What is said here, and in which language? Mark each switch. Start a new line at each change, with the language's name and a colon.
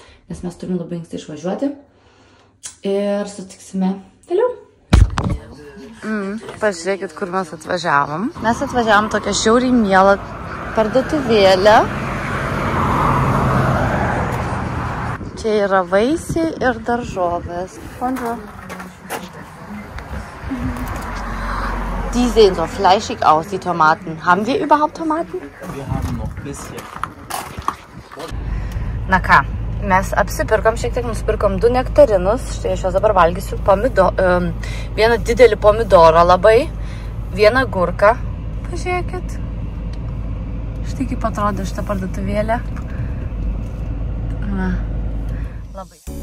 Lithuanian: Nes mes turim labai anksti išvažiuoti. Ir sutiksime vėliau. Pažiūrėkit, kur mes atvažiavom. Mes atvažiavom tokią šiauriai mielą parduotuvėlę. Čia yra vaisiai ir daržovės.
French: Bonjour.
German: Die sehen so fleischig aus, die Tomaten. Haben wir überhaupt Tomaten? Wir haben noch
Lithuanian: Na ką, mes apsipirkom, šiek tiek nusipirkom 2 nektarinus, štai aš juos dabar valgysiu, vieną didelį pomidorą labai, vieną gurką, pažiūrėkit, štai kaip atrodo šitą parduotuvėlę, labai.